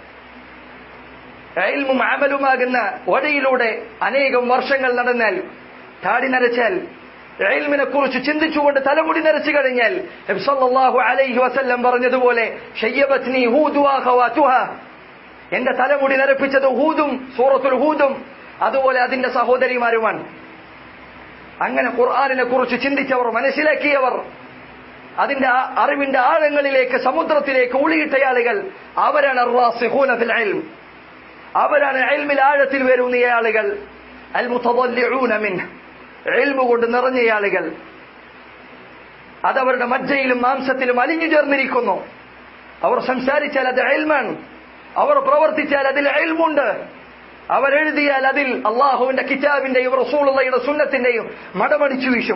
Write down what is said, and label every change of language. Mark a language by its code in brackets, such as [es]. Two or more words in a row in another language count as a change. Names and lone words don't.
[ml] ഇൽമും അമലുമാകുന്ന വഴിയിലൂടെ അനേകം വർഷങ്ങൾ നടന്നാൽ, താടി നരച്ചാൽ, ഇൽമിനെ കുറിച്ച് ചിന്തിച്ചുകൊണ്ട് തലമുടി നരച്ചു കഴിഞ്ഞാൽ, നബി [ar] صلى الله عليه وسلم [ml] പറഞ്ഞതുപോലെ [ar] شيبتني هود وأخواتها, [ml] എന്റെ തലമുടി നരപ്പിച്ചത് ഹൂദും സൂറത്തുൽ ഹൂദും അതുപോലെ അതിന്റെ സഹോദരിമാരുമാണ്. അങ്ങനെ ഖുർആനിനെ കുറിച്ച് ചിന്തിച്ചവർ, മനസ്സിലാക്കിയവർ, അതിന്റെ അറിവിന്റെ ആഴങ്ങളിലേക്ക്, സമുദ്രത്തിലേക്ക് ഊളിയിട്ട ആളുകൾ, അവരാണ് [ar] الراسخون في العلم. [ml] അവരാണ് ഇൽമിൽ ആഴത്തിൽ വരുന്ന ആളുകൾ. [ar] المتضلعون منه, [ml] ഇൽമു കൊണ്ട് നിറഞ്ഞ ആളുകൾ. അതവരുടെ മജ്ജയിലും മാംസത്തിലും അലിഞ്ഞു ചേർന്നിരിക്കുന്നു. അവർ സംസാരിച്ചാൽ അത് ഇൽമാണ്, അവർ പ്രവർത്തിച്ചാൽ അതിൽ ഇൽമുണ്ട്, അവരെഴുതിയാൽ അതിൽ അള്ളാഹുവിന്റെ കിതാബിന്റെയും റസൂലുള്ളാഹിയുടെ സുന്നത്തിന്റെയും മടമടിച്ചു വീശും.